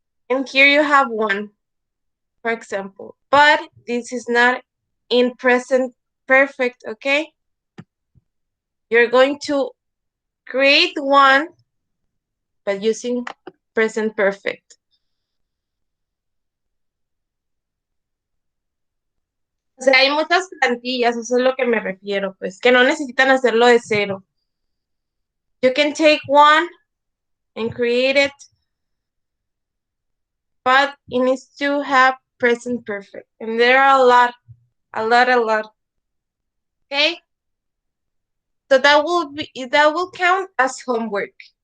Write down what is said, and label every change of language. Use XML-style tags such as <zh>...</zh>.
<en>And here you have one, for example. But this is not in present perfect, okay? You're going to create one, but using present perfect.</en> <es>O sea, hay muchas plantillas, eso es lo que me refiero, pues, que no necesitan hacerlo de cero.</es> <en>You can take one and create it, but it needs to have present perfect. And there are a lot. Okay? So that will count as homework.</en>